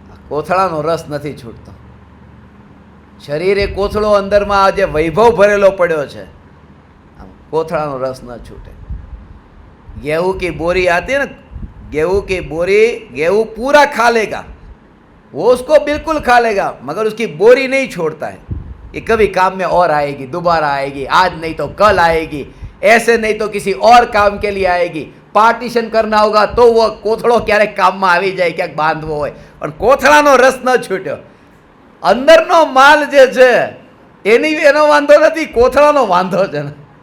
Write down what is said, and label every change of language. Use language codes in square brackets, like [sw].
[gu] कोथळाનો રસ નથી છૂટતો। શરીર એ કોથળો અંદરમાં આજે વૈભવ ભરેલો પડ્યો છે, कोथळाનો रस न छूटे। [hi] गेहूं की बोरी आती है ना, गेहूं की बोरी, गेहूं पूरा खा लेगा, वो उसको बिल्कुल खा लेगा, मगर उसकी बोरी नहीं छोड़ता है। ये कभी काम में और आएगी, दोबारा आएगी, आज नहीं तो कल आएगी, ऐसे नहीं तो किसी और काम के लिए आएगी। पार्टीशन करना होगा तो वो कोथळो क्यारेक काम में [gu] આવી જાય, ક્યાંક બાંધવો હોય, પણ કોથળાનો રસ ન છૂટ્યો। અંદરનો માલ જે છે એનો વાંધો નથી, કોથળાનો વાંધો છે ને।